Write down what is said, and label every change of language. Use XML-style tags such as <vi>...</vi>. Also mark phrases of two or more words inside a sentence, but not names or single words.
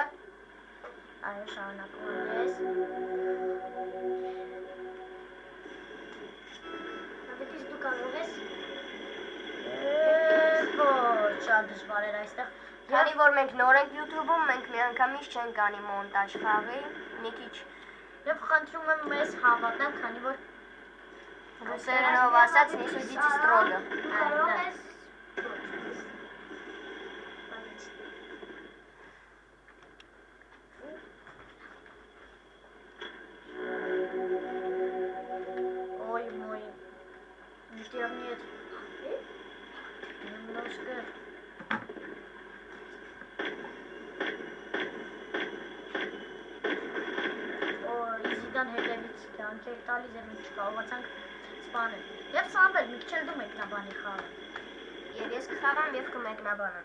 <hy>Այո, շարունակում եմ ես։ Ավետիս դու կարող ես։ Ոչ, շատ դժվար էր այստեղ։ Քանի որ մենք նոր ենք YouTube-ում, մենք միանգամից չենք անի մոնտաժ խաղի, մի քիչ։ Եվ խնդրում եմ մեզ հավատալ, քանի որ ռուսերենով ասած</hy> <ru>не судите строго։</ru> <hy>Կարող ես։</hy> <ru>Ой, мой интернет. Немножко.</ru> <hy>Իզիդան հետևից կյանք էր տալիս և մենք չկարողացանք սպանել։ Եվ Սամվել, մի քիչ էլ դու մեկնաբանի խաղը։ Եվ ես կխաղամ եւ կմեկնաբանեմ։</hy>